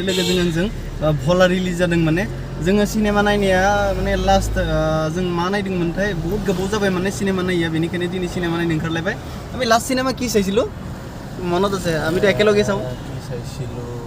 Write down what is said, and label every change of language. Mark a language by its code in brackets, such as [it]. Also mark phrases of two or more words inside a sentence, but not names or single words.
[brx] लोगोजों आंजों भला रिलिज जादों माने जोङो सिनेमा नायनाया माने लास्ट जों मा नायदोंमोनथाय बहुत गोबाव जाबाय माने सिनेमा नायिया बेनिखायनो दिनै सिनेमा नायनो ओंखारलायबाय [as] আমি লাस्ट সিনেমা কি চাইছিলো মনত আছে আমি তো একেলগে চাও কি চাইছিলো